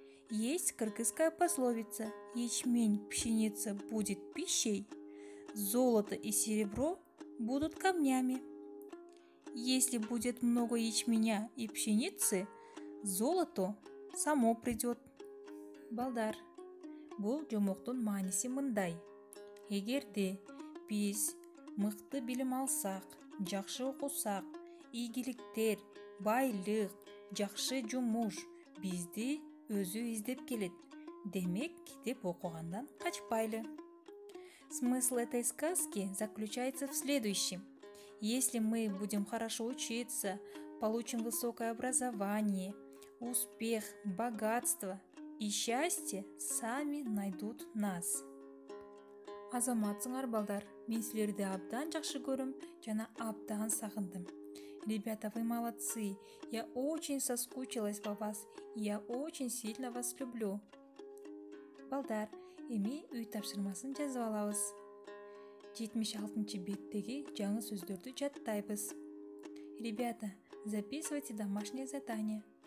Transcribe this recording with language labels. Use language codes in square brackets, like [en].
[ru] Есть кыргызская пословица: ячмень, пшеница будет пищей, золото и серебро будут камнями. Если будет много ячменя и пшеницы, золото само придет. [ky] Балдар, бул жомоктун мааниси мындай. Эгерде биз мыкты билим алсак, жакшы окусак, ийгиликтер, байлык, жакшы жумуш бизди өзү издеп келет. Демек, китеп окугандан качпайлы. [ru] Смысл этой сказки заключается в следующем. Если мы будем хорошо учиться, получим высокое образование, успех, богатство и счастье сами найдут нас. [ky] Азаматсыңар балдар, мен силерди абдан жакшы көрүм жана абдан сагындым. [ru] Ребята, вы молодцы. Я очень соскучилась по вас. Я очень сильно вас люблю. [ky] Балдар, эми үй тапшырмасын жазып алабыз. 76 беттеги жаңы сөздөрдү жаттайбыз. [ru] Ребята, записывайте домашнее задание.